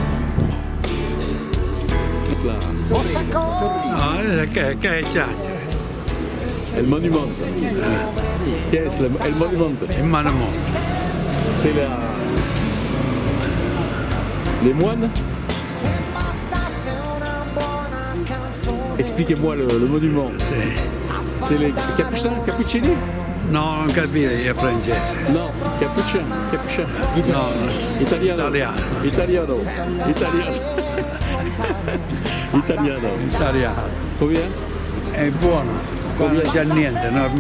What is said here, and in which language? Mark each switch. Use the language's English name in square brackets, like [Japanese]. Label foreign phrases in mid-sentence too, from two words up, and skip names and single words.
[Italian] Fosse così. No, che è Giaggio? È il monumento. Che è il monumento? Il monumento. [French] C'est les moines. Expliquez-moi le monument. C'est les capucins, [Italian] cappuccini? No, non capire, è francese. [English] No, capuchin. [Italian] No, Italiano. Italiano. Combien? È buono, non c'è niente, normale.